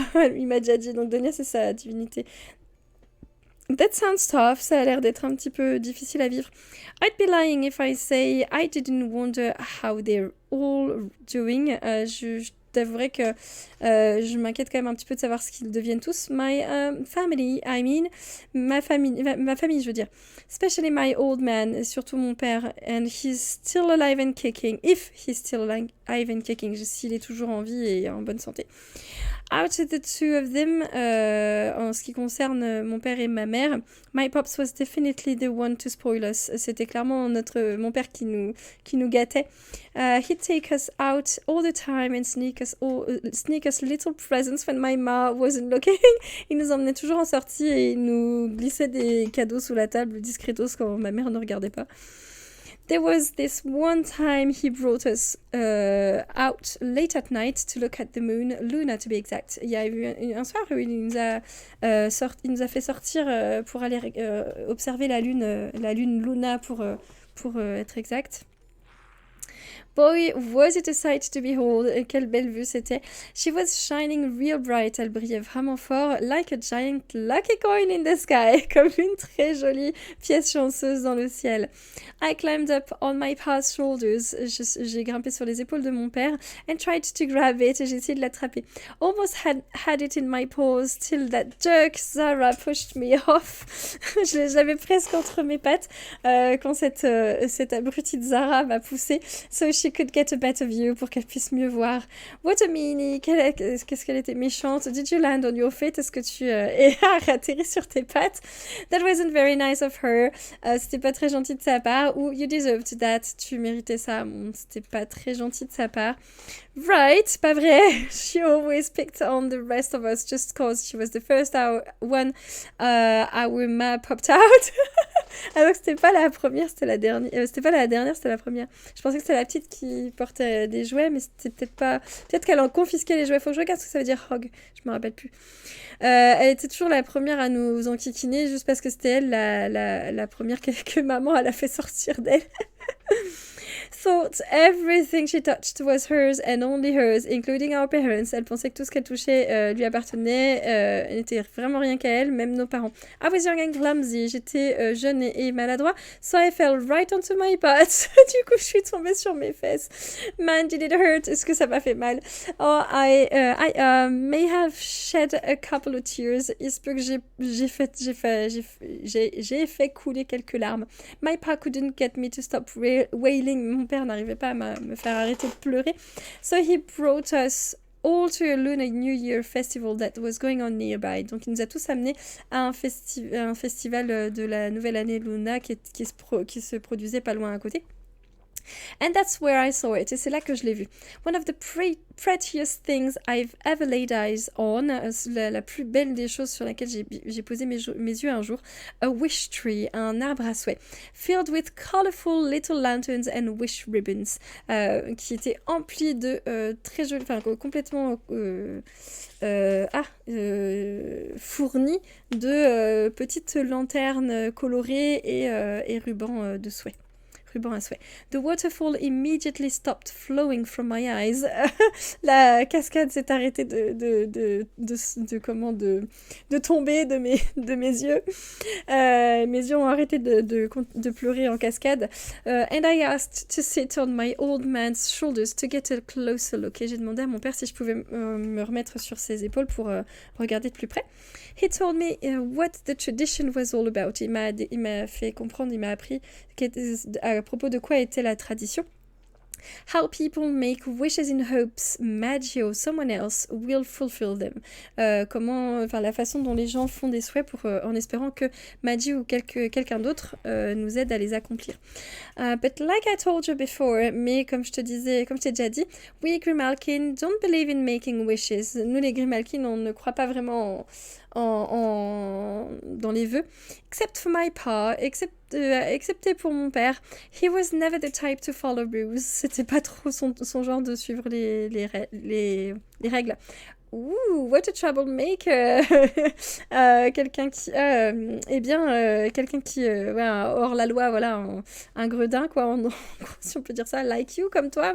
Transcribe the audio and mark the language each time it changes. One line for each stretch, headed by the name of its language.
French: Il m'a déjà dit, donc Donia c'est sa divinité.
English: That sounds tough,
French: ça a l'air d'être un petit peu difficile à vivre.
English: I'd be lying if I say I didn't wonder how they're all doing.
French: Je t'avouerai que je m'inquiète quand même un petit peu de savoir ce qu'ils deviennent tous.
English: My family, I mean,
French: ma famille, je veux dire.
English: Especially my old man,
French: surtout mon père.
English: And he's still alive and kicking. If he's still alive and kicking,
French: s'il est toujours en vie et en bonne santé.
English: Out of the two of them,
French: en ce qui concerne mon père et ma mère,
English: my pops was definitely the one to spoil us.
French: C'était clairement mon père qui nous gâtait.
English: He'd take us out all the time and sneak us little presents when my ma wasn't looking.
French: Il nous emmenait toujours en sortie et il nous glissait des cadeaux sous la table discretos quand ma mère ne regardait pas.
English: There was this one time he brought us out late at night to look at the moon, Luna to be exact.
French: Il y a eu un soir où il nous a fait sortir pour aller observer la lune Luna pour être exact.
English: Boy, was it a sight to behold.
French: Quelle belle vue c'était.
English: She was shining real bright.
French: Elle brillait vraiment fort.
English: Like a giant lucky coin in the sky.
French: Comme une très jolie pièce chanceuse dans le ciel.
English: I climbed up on my pa's shoulders.
French: J'ai grimpé sur les épaules de mon père.
English: And tried to grab it.
French: Et j'ai essayé de l'attraper.
English: Almost had it in my paws. Till that jerk Zara pushed me off.
French: Je l'avais presque entre mes pattes. Quand cette abrutie de Zara m'a poussée.
English: So she could get a better view,
French: pour qu'elle puisse mieux voir.
English: What a meanie.
French: Qu'est-ce qu'elle était méchante.
English: Did you land on your feet?
French: Est-ce que tu atterri sur tes pattes?
English: That wasn't very nice of her.
French: C'était pas très gentil de sa part. Ou
English: you deserved that.
French: Tu méritais ça. Bon, c'était pas très gentil de sa part. Right, pas vrai.
English: She always picked on the rest of us just cause she was the first one our ma popped out.
French: Alors que c'était pas la première, c'était la dernière. C'était pas la dernière, c'était la première. Je pensais que c'était la petite qui portait des jouets, mais c'était peut-être pas. Peut-être qu'elle en confisquait les jouets. Faut que je regarde ce que ça veut dire hog. Je me rappelle plus. Elle était toujours la première à nous enquiquiner juste parce que c'était elle la première que maman elle a fait sortir d'elle.
English: Thought everything she touched was hers and only hers, including our parents.
French: Elle pensait que tout ce qu'elle touchait lui appartenait, n'était vraiment rien qu'à elle, même nos parents.
English: I was young and clumsy.
French: J'étais jeune et maladroit,
English: so I fell right onto my butt.
French: Du coup, je suis tombée sur mes fesses.
English: Man, did it hurt?
French: Est-ce que ça m'a fait mal?
English: Oh, I may have shed a couple of tears.
French: Il se peut que j'ai fait couler quelques larmes.
English: My pa couldn't get me to stop wailing.
French: Mon père n'arrivait pas à me faire arrêter de pleurer.
English: So he brought us all to a Lunar New Year festival that was going on nearby.
French: Donc il nous a tous amenés à un festival de la nouvelle année Luna qui se produisait pas loin à côté.
English: And that's where I saw it.
French: Et c'est là que je l'ai vu.
English: One of the prettiest things I've ever laid eyes on.
French: La plus belle des choses sur laquelle j'ai posé mes yeux un jour.
English: A wish tree,
French: un arbre à souhait.
English: Filled with colorful little lanterns and wish ribbons.
French: Qui était empli de très jolis, enfin complètement fourni de petites lanternes colorées et rubans de souhait. Ruban à souhait.
English: The waterfall immediately stopped flowing from my eyes.
French: La cascade s'est arrêtée de tomber de mes yeux. Mes yeux ont arrêté de pleurer en cascade.
English: And I asked to sit on my old man's shoulders to get a closer look.
French: Et j'ai demandé à mon père si je pouvais me remettre sur ses épaules pour regarder de plus près.
English: He told me what the tradition was all about.
French: Il m'a fait comprendre, il m'a appris à propos de quoi était la tradition.
English: How people make wishes in hopes Maggie or someone else will fulfill them.
French: La façon dont les gens font des souhaits en espérant que Maggie ou quelqu'un d'autre nous aide à les accomplir.
English: But like I told you before,
French: mais comme je t'ai déjà dit,
English: we Grimalkin don't believe in making wishes.
French: Nous les Grimalkin, on ne croit pas vraiment dans les vœux.
English: Except for my pa,
French: excepté pour mon père.
English: He was never the type to follow rules.
French: C'était pas trop son genre de suivre les règles. Ouh,
English: what a troublemaker.
French: Quelqu'un qui hors la loi, voilà, un gredin, quoi, si on peut dire ça,
English: like you,
French: comme toi.